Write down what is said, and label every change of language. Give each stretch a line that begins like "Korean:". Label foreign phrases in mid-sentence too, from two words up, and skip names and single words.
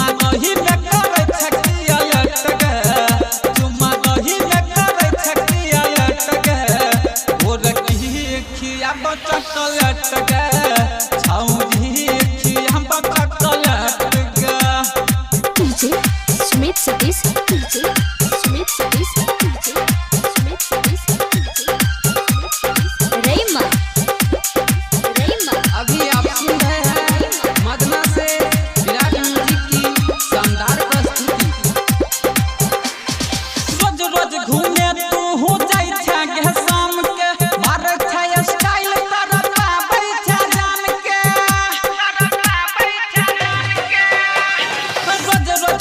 Angika: दही में करे छकिया लेट गे, चुम्मा दही में करे छकिया लेट गे, गोर की खिया चॉकलेट गे, छौरी खिया चॉकलेट गे।
Hindi: DJ Sumit Satish, DJ Sumit Satish, DJ Sumit Satish, DJ Rayma अभी आप सुन रहे हैं मदना से विराट म्यूजिक की शानदार प्रस्तुति।
Angika: रोज रोज घूमे तू हो जाई छा गे शाम के, मारे छा स्टाइल तारा पाबै छा जान के, रोज रोज